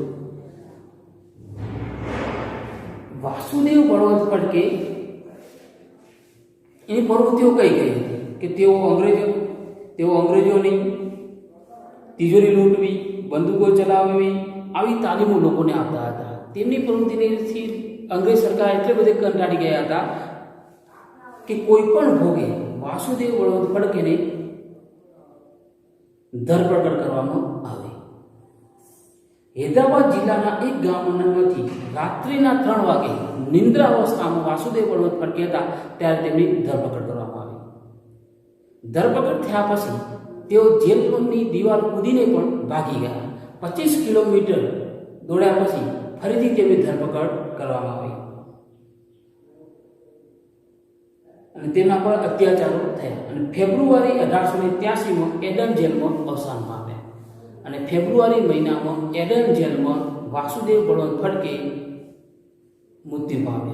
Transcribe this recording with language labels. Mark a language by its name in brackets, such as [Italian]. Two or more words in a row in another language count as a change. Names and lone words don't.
[Gujarati] વાસુદેવ બળવંત ફડકે એની પ્રવૃત્તિઓ કઈ કઈ હતી કે તેઓ અંગ્રેજોની તિજોરી લૂંટવી, બંદૂકો ચલાવવી આવી તાલીમો લોકોને આપતા હતા। તેમની પ્રવૃત્તિથી અંગ્રેજ સરકાર એટલે બધે કંટાળી ગયા હતા કે કોઈ પણ ભોગે વાસુદેવ બળવંત ફડકેને ધરપકડ કરવામાં આવે। હૈદરાબાદ જિલ્લાના એક गामમાંથી રાત્રિના 3 વાગે નિંદ્રા અવસ્થામાં વાસુદેવ બળવંત ફડકે હતા ત્યારે તેમની ધરપકડ કરવામાં આવી। ધરપકડ થયા પછી તેઓ જેલની દિવાલ કૂદીને પણ ભાગી ગયા। 25 કિલોમીટર દોડ્યા પછી ફરીથી તેમની ધરપકડ કરવામાં આવી અને તેના પર અત્યાચારો થયા અને ફેબ્રુઆરી 1883 માં એડન જેલમાં અવસાન પામ્યા અને ફેબ્રુઆરી મહિનામાં એડન જેલમાં વાસુદેવ બળવંત ફડકે મૃત્યુ પામ્યા।